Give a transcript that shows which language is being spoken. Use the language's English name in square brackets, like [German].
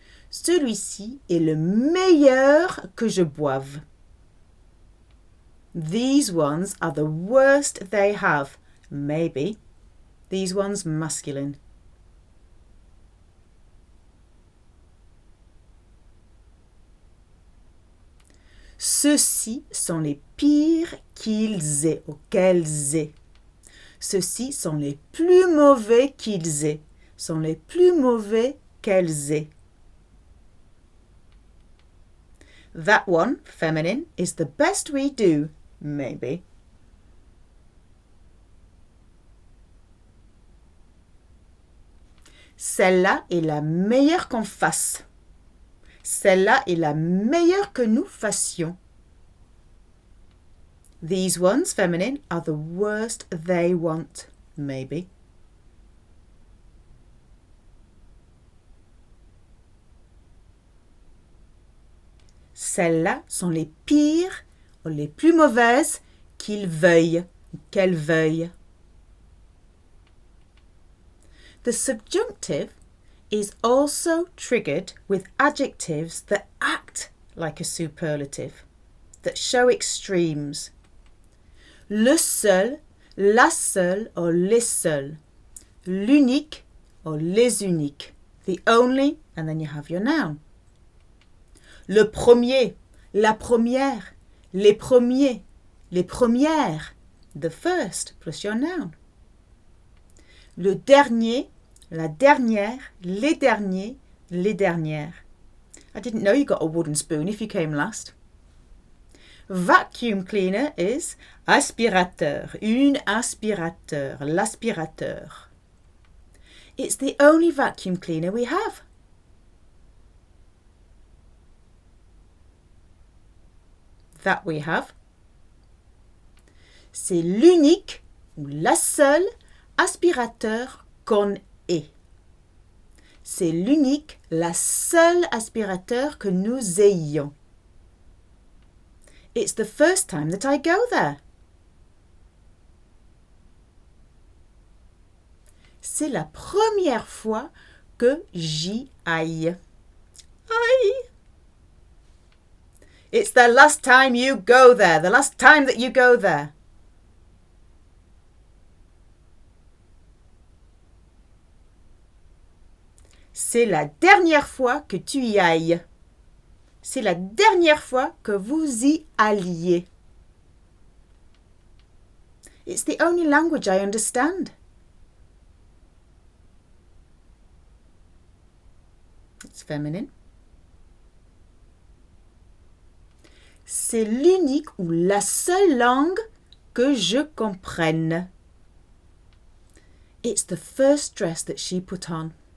[French] Celui-ci est le meilleur que je boive. [English] These ones are the worst they have, maybe. These ones masculine. [French] Ceux-ci sont les pires qu'ils aient ou qu'elles aient. Ceux-ci sont les plus mauvais qu'ils aient. Sont les plus mauvais qu'elles aient. [English] That one, feminine, is the best we do, maybe. [French] Celle-là est la meilleure qu'on fasse. Celle-là est la meilleure que nous fassions. [English] These ones, feminine, are the worst they want, maybe. [French] Celles-là sont les pires ou les plus mauvaises qu'ils veuillent, qu'elles veuillent. [English] The subjunctive is also triggered with adjectives that act like a superlative, that show extremes. [French] Le seul, la seule or les seuls. L'unique or les uniques. [English] The only, and then you have your noun. [French] Le premier, la première, les premiers, les premières. [English] The first plus your noun. [French] Le dernier, la dernière, les derniers, les dernières. [English] I didn't know you got a wooden spoon if you came last. Vacuum cleaner is aspirateur, une aspirateur, l'aspirateur. It's the only vacuum cleaner we have. That we have. [French] C'est l'unique ou la seule aspirateur qu'on ait. C'est l'unique, la seule aspirateur que nous ayons. [English] It's the first time that I go there. [French] C'est la première fois que j'y aille. Aïe! [English] It's the last time you go there. The last time that you go there. [French] C'est la dernière fois que tu y ailles. C'est la dernière fois que vous y alliez. [English] It's the only language I understand. It's feminine. [French] C'est l'unique ou la seule langue que je comprenne. [English] It's the first dress that she put on.